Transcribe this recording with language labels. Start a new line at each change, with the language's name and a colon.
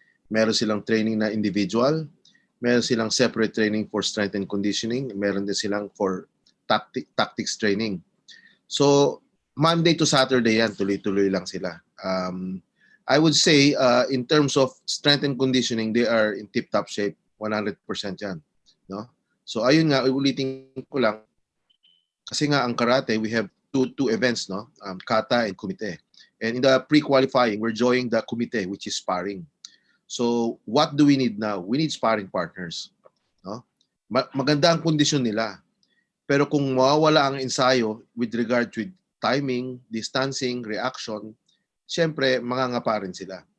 Filipino: Meron silang training na individual. Meron silang separate training
English: for strength and conditioning.
Filipino: Meron din silang for tactics training. So Monday to Saturday yan, tuloy-tuloy lang sila.
English: I would say in terms of strength and conditioning, they are in tip-top shape, 100% yan. No?
Filipino: So ayun nga, ulitin ko lang, kasi nga ang karate,
English: we have two events,
Filipino: no?
English: Kata and kumite. And in the pre-qualifying, we're joining the kumite, which is sparring. So what do we need now? We need sparring partners.
Filipino: No? Maganda ang kondisyon nila. Pero kung mawawala ang ensayo
English: with regard to timing, distancing, reaction,
Filipino: siyempre, mangangapa rin sila.